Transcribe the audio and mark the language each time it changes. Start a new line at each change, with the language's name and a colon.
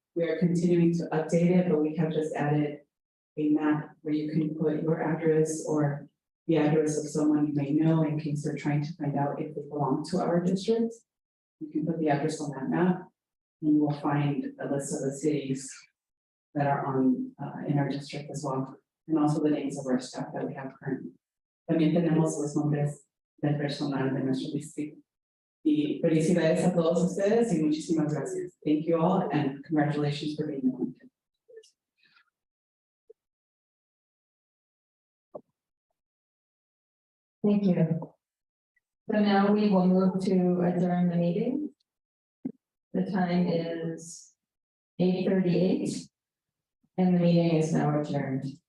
English: We are continuing to update it, but we have just added a map where you can put your address or the address of someone you may know in case they're trying to find out if they belong to our district. You can put the address on that map and you will find a list of the cities that are on in our district as well, and also the names of our staff that we have currently.
Spanish: También tenemos los nombres del personal de nuestro distrito. Y felicidades a todos ustedes y muchísimas gracias.
English: Thank you all and congratulations for being appointed. Thank you. So now we will move to adjourn the meeting. The time is 8:38 and the meeting is now adjourned.